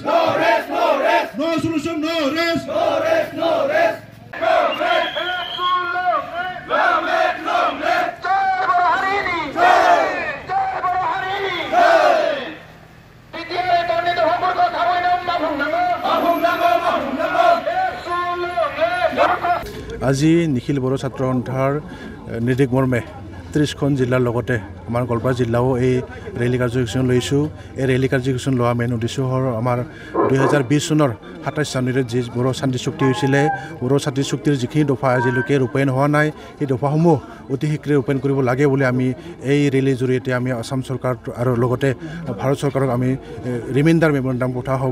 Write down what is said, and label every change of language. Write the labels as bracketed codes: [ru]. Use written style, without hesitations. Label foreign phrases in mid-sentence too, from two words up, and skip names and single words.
[en] No rest, no rest. No solution, no rest. No rest, no rest. Long live, long live, long live. [brx] Jai Boro Harini. Jai Boro Harini. Jai. BTR tornado hopor ko thaboi na mahung namo. Mahung namo, mahung namo. [as] আজি নিখিল বড়ো ছাত্ৰ সন্থাৰ নিৰ্দেশ মৰ্মে 30খন জিলাৰ লগতে আমাৰ গোৱালপাৰা জিলাও এই ৰেলী কাৰ্যসূচী লৈছোঁ। এই ৰেলী কাৰ্যসূচী লোৱা মেইন উদ্দেশ্য হ'ল আমাৰ 2020 চনৰ 27 জানুৱাৰীত যি বড়ো শান্তি চুক্তি হৈছিলে, বড়ো শান্তি চুক্তিৰ যিখিনি দফা আজিলৈকে ৰূপায়ণ হোৱা নাই, সেই দফাসমূহ অতি শীঘ্ৰে ৰূপায়ণ কৰিব লাগে বুলি আমি এই ৰেলীৰ জৰিয়তে আমি আসাম চৰকাৰ আৰু লগতে ভাৰত চৰকাৰক আমি [en] reminder memorandum [as] পঠোৱা হ'ব।